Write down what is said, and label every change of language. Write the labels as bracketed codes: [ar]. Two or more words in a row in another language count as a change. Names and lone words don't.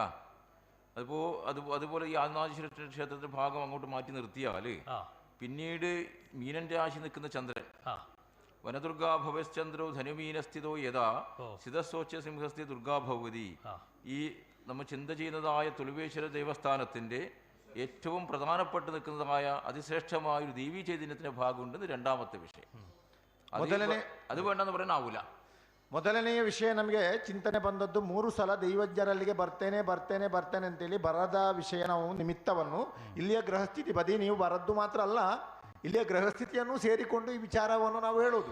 [ml] അതുപോലെ ഈ ആദിനാഥേശ്വര ക്ഷേത്രത്തിന്റെ ഭാഗം അങ്ങോട്ട് മാറ്റി നിർത്തിയാൽ പിന്നീട് മീനൻ രാശി നിൽക്കുന്ന ചന്ദ്രൻ [sa] വനദുർഗാ ഭവശ്ചന്ദ്രോ ധനുമീനസ്ഥിതോ യഥാ സിതസ്വച്ഛ സിംഹസ്ഥി [ml] ദുർഗാ ഭഗവതി. ഈ നമ്മൾ ചിന്ത ചെയ്യുന്നതായ തുളുവേശ്വര ദേവസ്ഥാനത്തിന്റെ ഏറ്റവും പ്രധാനപ്പെട്ട് നിൽക്കുന്നതായ അതിശ്രേഷ്ഠമായ ഒരു ദേവീ ചൈതന്യത്തിന്റെ ഭാഗമുണ്ടെന്ന് രണ്ടാമത്തെ ವಿಷಯ. [kn] ಅದು ಬೇಡಂತ ಬರೋನಾಗಲ್ಲ. ಮೊದಲನೆಯ ವಿಷಯ ನಮಗೆ ಚಿಂತನೆ ಬಂದದ್ದು 3 ಸಲ ದೈವಜ್ಞರಲ್ಲಿಗೆ ಬರ್ತೇನೆ ಅಂತೇಳಿ ಬರದ ವಿಷಯ ನಾವು ನಿಮಿತ್ತವನ್ನು ಇಲ್ಲಿಯ ಗ್ರಹಸ್ಥಿತಿ ಬದಿ ನೀವು ಬರದ್ದು ಮಾತ್ರ ಅಲ್ಲ, ಇಲ್ಲಿಯ ಗ್ರಹಸ್ಥಿತಿಯನ್ನು ಸೇರಿಕೊಂಡು ಈ ವಿಚಾರವನ್ನು ನಾವು ಹೇಳೋದು.